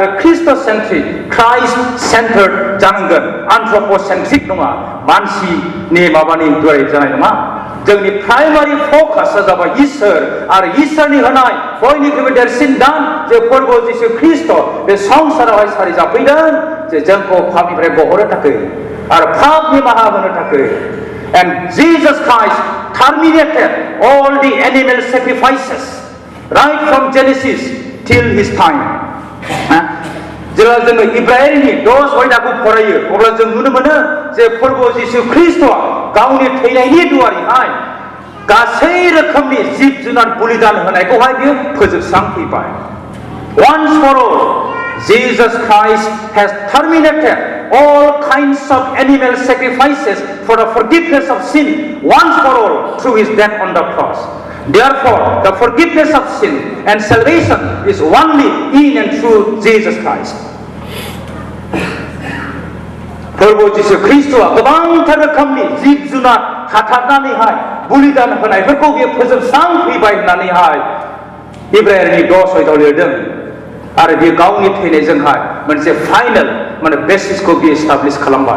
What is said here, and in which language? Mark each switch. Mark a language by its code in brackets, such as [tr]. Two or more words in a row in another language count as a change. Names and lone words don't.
[en] Christ centric Christ centred [brx] जानांगोन एन्थ्रप'सेन्ट्रिक नङा मानसिनि माबानि द्वारै जानाय नङा जोंनि [en] primary focus [brx] जाबाय इसोर आरो इसोरनि होनाय बयनिख्रुइबो देरसिन दान जे फोरबो जिसु ख्रिस्ट बे संसारावहाय सारि जाफैदों जे जोंखौ पापनिफ्राय गहरनो थाखाय आरो पाप निमाहा होनो थाखाय [en] and Jesus Christ terminated all the animal sacrifices right from Genesis till his time [brx] जेब्ला जोङो इब्राहिमनि 10 आयदाखौ फरायो अब्ला जों नुनो मोनो जे प्रभु जिसु ख्रीष्टआ गावनि थैनायनि दुवारैहाय गासै रोखोमनि जिब जुनार बलिदान होनायखौहाय बियो फोजोबस्रांफैबाय. [en] Once for all, Jesus Christ has terminated all kinds of animal sacrifices for the forgiveness of sin once for all through his death on the cross. Therefore, the forgiveness of sin and salvation is only in and through Jesus Christ. [brx] प्रभु जिसु ख्रीष्टआ गोबांथार रोखोमनि जिब जुनार हाथारनानैहाय बलिदान होनायफोरखौ बियो फोजोबस्रांफैबाय होननानैहाय इब्राहिमनि 10 आयदायाव लिरदों. आरो बियो गावनि थैनायजोंहाय मोनसे फाइनाल माने बेसिसखौ बियो एस्टाब्लिश खालामबाय.